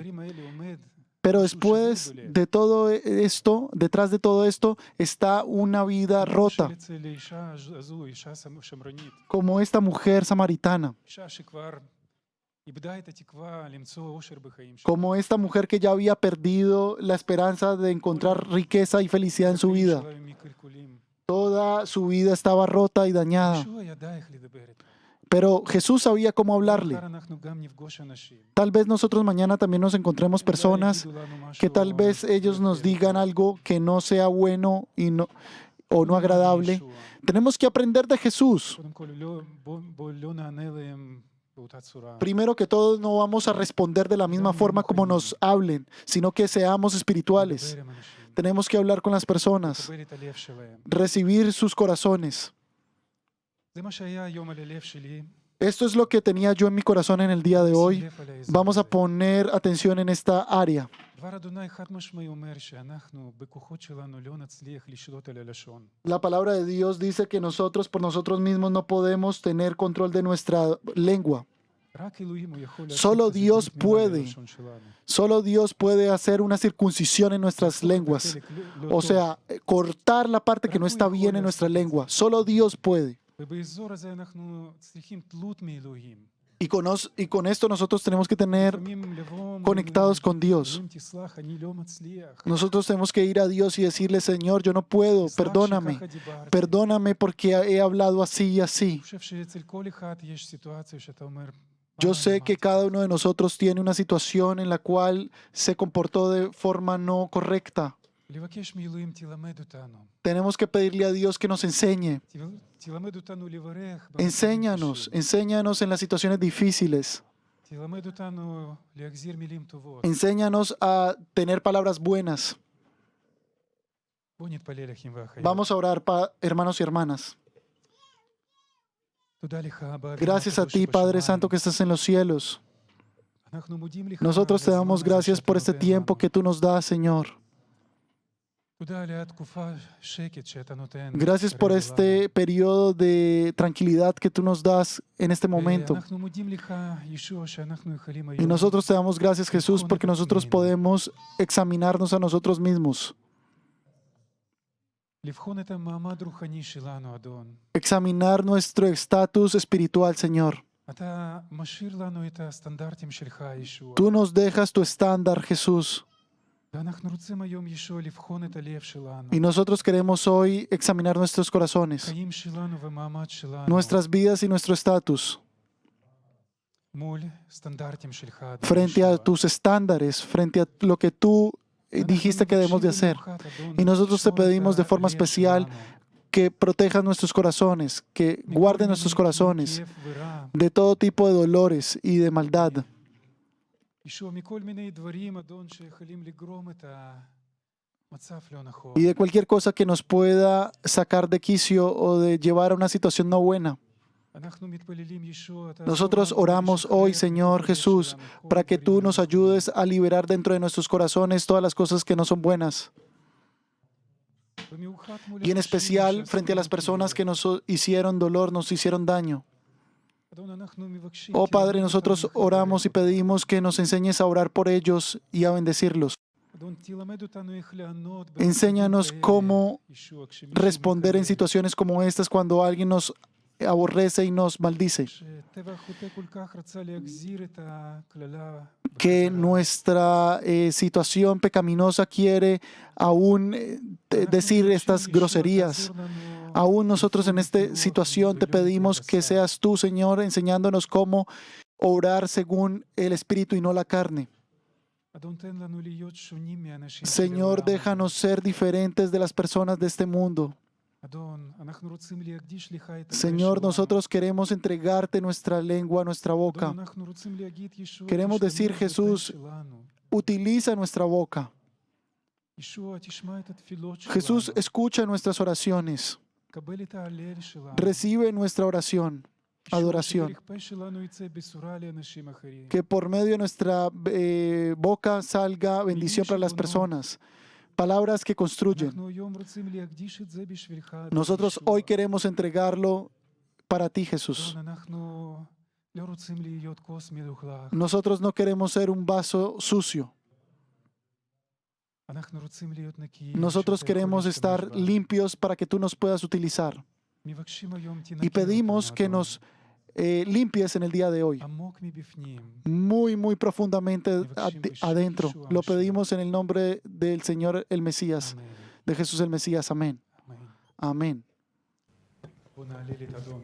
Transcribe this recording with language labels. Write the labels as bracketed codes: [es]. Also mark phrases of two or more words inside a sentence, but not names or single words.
[es] Pero después de todo esto, detrás de todo esto, está una vida rota, como esta mujer samaritana, como esta mujer que ya había perdido la esperanza de encontrar riqueza y felicidad en su vida. Toda su vida estaba rota y dañada. Pero Jesús sabía cómo hablarle. [he] מחר אנחנו גם נפגוש אנשים. [es] Tal vez nosotros mañana también nos encontremos [he] אולי [es] personas [he] יגידו לנו משהו [es] que tal vez ellos nos digan algo que no sea bueno o no agradable. Tenemos que aprender de Jesús. [he] קודם כל, בוא לא נענה להם באותה צורה. [es] Primero que todo, no vamos a responder de la misma forma como nos hablen, sino que seamos espirituales. [he] לדבר עם אנשים, [es] Tenemos que hablar con las personas, [he] לקבל את הלב שלהם. [es] recibir sus corazones. [he] זה מה שהיה היום על הלב שלי. [es] Esto es lo que tenía yo en mi corazón en el día de hoy. [he] שים לב על האזור [es] Vamos a [he] הזה. [es] poner atención en esta área. [he] דבר אדוני חד משמעי אומר שאנחנו בכוחות שלנו לא נצליח לשלוט על הלשון. [es] La palabra de Dios dice que nosotros por nosotros mismos no podemos tener control de nuestra lengua. [he] רק אלוהים הוא יכול לעשות [es] Solo [he] כזה [es] Dios [he] בדיוק מילה [es] puede. [he] ללשון שלנו. [es] Solo Dios puede hacer una circuncisión en nuestras lenguas. [he] חלק לא [es] O [he] טוב. [es] sea, cortar la parte que no está bien en nuestra lengua. Solo Dios puede. [he] ובאזור הזה אנחנו צריכים תלות מאלוהים. [es] Y con esto nosotros tenemos que tener [he] לפעמים לבוא [es] conectados con Dios. [he] אלוהים תסלח, אני לא מצליח. [es] Nosotros tenemos que ir a Dios y decirle, Señor, yo no puedo, [he] תסלח [es] perdóname. [he] שככה דיברתי. [es] Perdóname porque he hablado así y así. [he] אני חושב שאצל כל אחד יש סיטואציה שאתה אומר, [es] Yo [he] "פעם [es] sé que [he] אמרתי [es] cada [he] ככה". [es] uno de nosotros tiene una situación en la cual se comportó de forma no correcta. [he] לבקש מאלוהים תלמד אותנו. [es] Tenemos que pedirle a Dios que nos enseñe. [he] תלמד אותנו לברך. [es] Enséñanos, enséñanos en las situaciones difíciles. [he] תלמד אותנו להחזיר מילים טובות. [es] Enséñanos a tener palabras buenas. [he] בוא נתפלל אחים ואחיות. [es] Vamos a orar, hermanos y hermanas. [he] תודה לך, אבא, אבינו [es] Gracias a [he] הקדוש [es] ti, Padre [he] שבשמיים. [es] Santo, que estás en los cielos. [he] אנחנו מודים לך [es] Nosotros te [he] על [es] damos [he] הזמן הזה [es] gracias [he] שאתה [es] por este [he] נותן [es] tiempo [he] לנו. [es] que tú nos das, Señor. [he] תודה על התקופה שקט שאתה נותן. [es] Gracias por [he] כרגע [es] este periodo de tranquilidad que tú nos das en este [he] לנו. [es] momento. [he] אנחנו מודים לך, ישוע, שאנחנו יכולים [es] Y [he] היום [es] nosotros te damos gracias, Jesús, porque nosotros podemos examinarnos a nosotros mismos. [he] לבחון את המעמד רוחני שלנו, אדון. [es] Examinar nuestro estatus espiritual, Señor. [he] אתה משאיר לנו את הסטנדרטים שלך, ישוע. [es] Tú nos dejas tu estándar, Jesús. [he] ואנחנו רוצים היום, ישוע, לבחון את הלב שלנו. [es] Y nosotros queremos hoy examinar nuestros corazones, [he] חיים שלנו ומעמד שלנו. [es] nuestras vidas y nuestro estatus [he] מול סטנדרטים שלך, אדון [es] frente a [he] ישוע. [es] tus estándares, frente a lo que tú dijiste que debemos de hacer. Y nosotros te pedimos de forma especial que protejas nuestros corazones, que guarden nuestros corazones de todo tipo de dolores y de maldad. [he] ישוע, מכל מיני דברים, אדון, שיכולים לגרום את המצב לא נכון. [es] Y de cualquier cosa que nos pueda sacar de quicio o de llevar a una situación no buena. [he] אנחנו מתפללים, ישוע, תעזור [es] Nosotros [he] לנו [es] oramos hoy, [he] לשחרר [es] Señor [he] בלב [es] Jesús, [he] שלנו כל [es] para que tú [he] הדברים [es] nos [he] האלה. [es] ayudes a liberar dentro de nuestros corazones todas las cosas que no son buenas. [he] במיוחד מול [es] Y en [he] אנשים [es] especial [he] שעשו [es] frente a las [he] לנו [es] personas que [he] כאב. [es] nos hicieron dolor, nos hicieron daño. [he] אדון, אנחנו מבקשים, [es] Oh Padre, [he] תלמד [es] nosotros [he] אותנו [es] oramos y [he] לכבד אותם. [es] pedimos que nos enseñes a orar por ellos y a bendecirlos. [he] אדון, תלמד אותנו איך לענות [es] Enséñanos [he] במצבים [es] cómo [he] כאלה, ישוע, כשמישהו [es] Responder en [he] מתקרב, [es] situaciones como estas cuando alguien nos aborrece y nos maldice. [he] שטבע החוטא כל כך רצה להחזיר את הקללה [es] Que [he] בחזרה. [es] nuestra situación pecaminosa quiere aún [he] אנחנו [es] decir [he] מבקשים, [es] estas [he] ישוע, [es] groserías. [he] תעזור לנו [es] Aún nosotros en [he] לפעול [es] esta [he] בפירות [es] situación te [he] ולא [es] pedimos que [he] בבשר. [es] seas tú, Señor, enseñándonos cómo orar según el Espíritu y no la carne. [he] אדון, תן לנו להיות שונים מהאנשים של [es] Señor, [he] העולם הזה. [es] déjanos ser diferentes de las personas de este mundo. [he] אדון, אנחנו רוצים להקדיש לך את הפה [es] Señor, [he] שלנו. [es] nosotros queremos entregarte nuestra lengua, nuestra [he] אדון, [es] boca. [he] אנחנו רוצים להגיד, ישוע, [es] Queremos decir, [he] תשתמש בפה [es] Jesús, [he] שלנו. [es] Utiliza nuestra boca. [he] ישוע, תשמע את התפילות [es] Jesús, [he] שלנו. [es] escucha nuestras oraciones. [he] קבל את ההלל שלנו. [es] Recibe nuestra oración, [he] ישוע, [es] adoración. [he] שדרך פה שלנו יצא בשורה לאנשים אחרים. [es] Que por medio de nuestra boca salga bendición para las personas. Palabras que construyen. [he] אנחנו היום רוצים להקדיש את זה בשבילך, אדון [es] Nosotros [he] ישוע. [es] hoy queremos entregarlo para ti, Jesús. [he] אדון, אנחנו לא רוצים להיות כוס מלוכלך. [es] Nosotros no queremos ser un vaso sucio. [he] אנחנו רוצים להיות נקיים. [es] Nosotros [he] שאתה יכול [es] queremos [he] להשתמש [es] estar [he] בנו. [es] limpios para que tú nos puedas utilizar. [he] מבקשים היום, [es] Y [he] תנקה [es] pedimos [he] אותנו, [es] que [he] אדון. [es] nos limpies en el día de hoy. [he] עמוק מבפנים. [es] Muy, muy profundamente adentro. Lo pedimos en el nombre del Señor el Mesías, [he] אמן. [es] de Jesús el Mesías. Amén. [he] אמן. [es] Amén. [he] בוא נעלה את אדון.